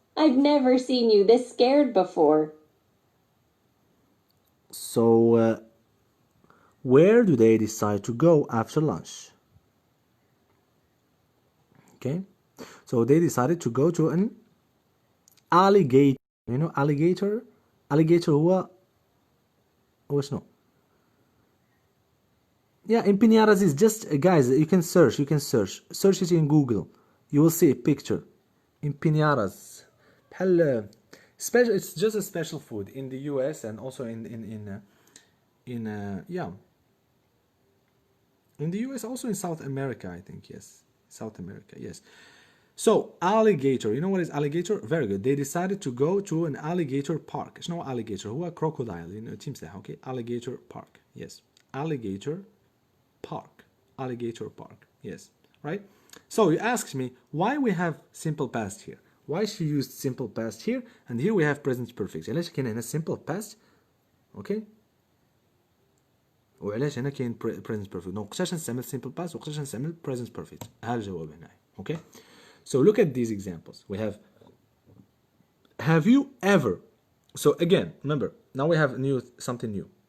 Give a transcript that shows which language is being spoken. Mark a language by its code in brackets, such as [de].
[en] I've never seen you this scared before. So Where do they decide to go after lunch? Okay, so they decided to go to an alligator. You know alligator? [ar] Alligator هو شنو? [en] Yeah, empanadas is just guys. You can search it in Google. You will see a picture. Empanadas. [ar] بحال [en] special. It's just a special food in the US and also in yeah. In the US, also in South America, I think, yes. South America, yes. So, alligator. You know what is alligator? Very good. They decided to go to an alligator park. [ar] شنو [en] alligator? [ar] هو [en] crocodile. You know, [ar] تمساح, [en] okay? Alligator park. Yes. Alligator park. Alligator park. Yes. Right? So, you asked me why we have simple past here. Why she used simple past here and here we have present perfect. [ar] علاش كاين هنا simple past? Okay? وعلاش هنا كاين present perfect. دونك وقتاش نستعمل simple past وقتاش نستعمل present perfect. ها الجواب هنا. Okay? [en] So look at these examples. We have you ever. So again, remember, now we have something new.